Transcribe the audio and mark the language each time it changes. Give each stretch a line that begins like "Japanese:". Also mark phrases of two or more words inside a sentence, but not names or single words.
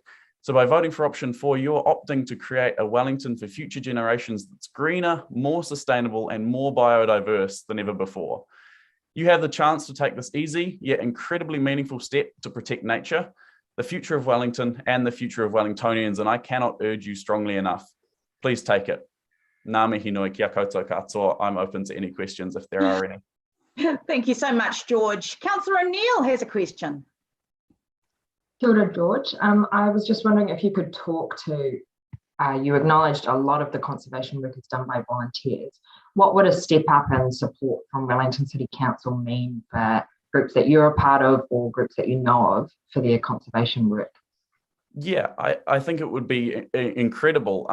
English: So by voting for option 4, you're opting to create a Wellington for future generations that's greener, more sustainable, and more biodiverse than ever before. You have the chance to take this easy, yet incredibly meaningful step to protect nature, the future of Wellington, and the future of Wellingtonians, and I cannot urge you strongly enough. Please take it.
Māori: Ngā mihi nui kia koutou katoa.
English: I'm open to any questions if there are any. Thank you so much, George. Councillor O'Neill has a question.
Māori: Kia ora, George.
English: I was just wondering if you could talk to, you acknowledged a lot of the conservation work is done by volunteers. What would a step up in support from Wellington City Council mean for groups that you're a part of or groups that you know of for their conservation work? Yeah, I think it would be incredible.